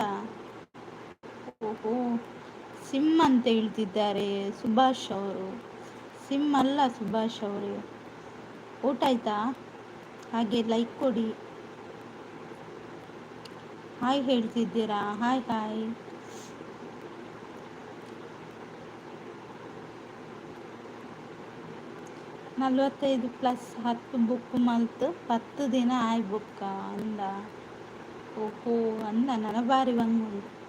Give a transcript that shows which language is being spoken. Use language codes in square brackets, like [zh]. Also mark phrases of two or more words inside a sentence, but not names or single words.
[kn] ಓಹೋ, ಸಿಮ್ ಅಂತ ಹೇಳ್ತಿದ್ದಾರೆ ಸುಭಾಷ್ ಅವರು. ಸಿಮ್ ಅಲ್ಲ ಸುಭಾಷ್ ಅವರು. ಊಟ ಆಯ್ತಾ? ಹಾಗೆ ಲೈಕ್ ಕೊಡಿ. ಹಾಯ್ ಹೇಳ್ತಿದ್ದೀರಾ? [en] hi hi. [tcy] 45+10 ಬುಕ್ ಮಲ್ತು 10 ದಿನ ಆಯ್ ಬುಕ್ಕ ಅಂದ. ಓಹೋ ಅಂದ. ನನ್ನ ಬಾರಿ ಬಂಗುಂಡು.